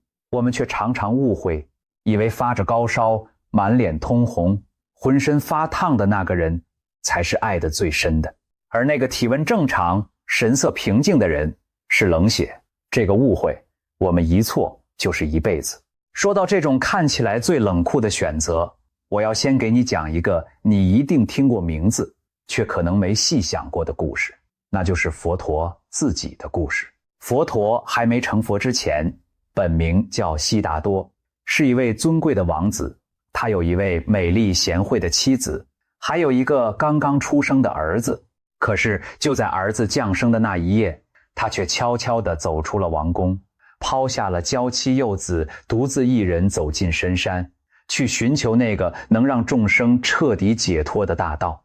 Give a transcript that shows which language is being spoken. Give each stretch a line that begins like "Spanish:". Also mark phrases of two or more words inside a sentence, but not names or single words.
Chinese: 我們卻常常誤會，以為發着高燒、滿臉通紅、渾身發燙的那個人才是愛得最深的，而那個體溫正常、神色平靜的人是冷血。這個誤會，我們一錯就是一輩子。說到這種看起來最冷酷的選擇，我要先給你講一個你一定聽過名字，卻可能沒細想過的故事，那就是佛陀自己的故事。佛陀還沒成佛之前，本名叫悉達多，是一位尊貴的王子。他有一位美麗賢惠的妻子，還有一個剛剛出生的兒子。可是就在兒子降生的那一夜，他卻悄悄地走出了王宮，拋下了嬌妻幼子，獨自一人走進深山，去尋求那個能讓眾生徹底解脫的大道。